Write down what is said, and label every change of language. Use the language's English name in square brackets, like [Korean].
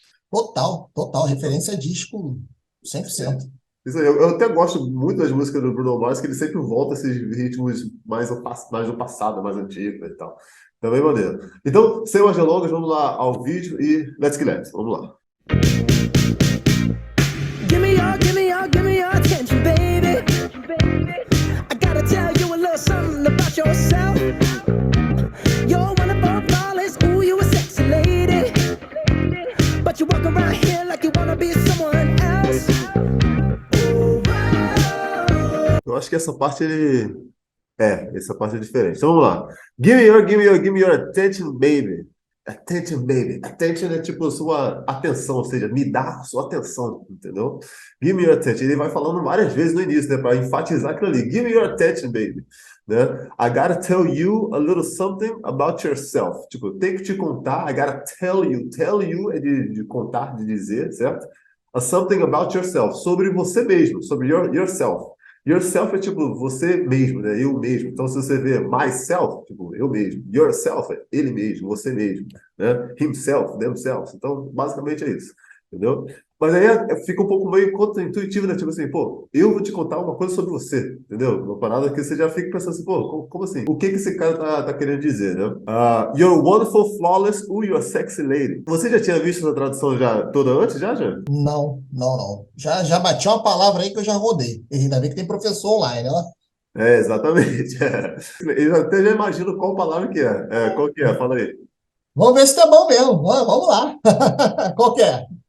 [Portuguese] Total, total. Referência a disco 100%. Isso aí, eu até gosto muito das músicas do Bruno Mars, que ele sempre volta a esses ritmos mais do passado, mais antigo e tal. Também maneiro. Então, sem mais delongas, vamos lá ao vídeo e [English] let's get it. [Portuguese] Vamos lá. [English] Give me your attention, baby. I gotta tell you a little something about yourself. You're wonderful, flawless, ooh, you a sexy lady. But you walk around here like you wanna be someone else. Ooh, whoa. [Portuguese] Eu acho que essa parte essa parte é diferente. Então vamos lá. [English] Give me your attention, baby. Attention, baby. [Portuguese] Attention é tipo sua atenção, ou seja, me dá sua atenção, entendeu? [English] Give me your attention. [Portuguese] Ele vai falando várias vezes no início, né, para enfatizar aquilo ali. [English] Give me your attention, baby. Né? I gotta tell you a little something about yourself. [Portuguese] Tipo, eu tenho que te contar. [English] I gotta tell you. [Portuguese] Tell you é de contar, de dizer, certo? [English] A something about yourself. [Portuguese] Sobre você mesmo, sobre yourself. Yourself é tipo você mesmo, né? Eu mesmo. Então, se você vê myself, tipo eu mesmo. Yourself é ele mesmo, você mesmo, né? Himself, themselves. Então, basicamente é isso, entendeu? Mas aí fica um pouco meio contra-intuitivo, né? Tipo assim, pô, eu vou te contar uma coisa sobre você, entendeu? Uma parada que você já fica pensando assim, pô, como assim? O que esse cara tá querendo dizer, né? [English] You're wonderful, flawless, ooh, you're a sexy lady. [Portuguese] Você já tinha visto essa tradução já toda antes, já? Não, não, não. Já bati uma palavra aí que eu já rodei. E ainda bem que tem professor online, ó. É, exatamente. É. Eu até já imagino qual palavra que é. Qual que é? Fala aí. Vamos ver se tá bom mesmo. Vamos lá. Qual que é?